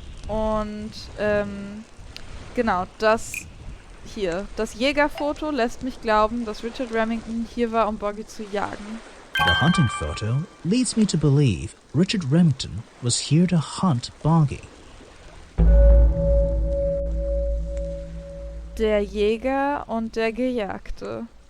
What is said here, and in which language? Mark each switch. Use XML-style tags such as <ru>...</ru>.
<de>Und, genau, das Jägerfoto lässt mich glauben, dass Richard Remington hier war, um Boggy zu jagen.</de> <en>The hunting photo leads me to believe Richard Remington was here to hunt Boggy.</en> <de>Der Jäger und der Gejagte.</de>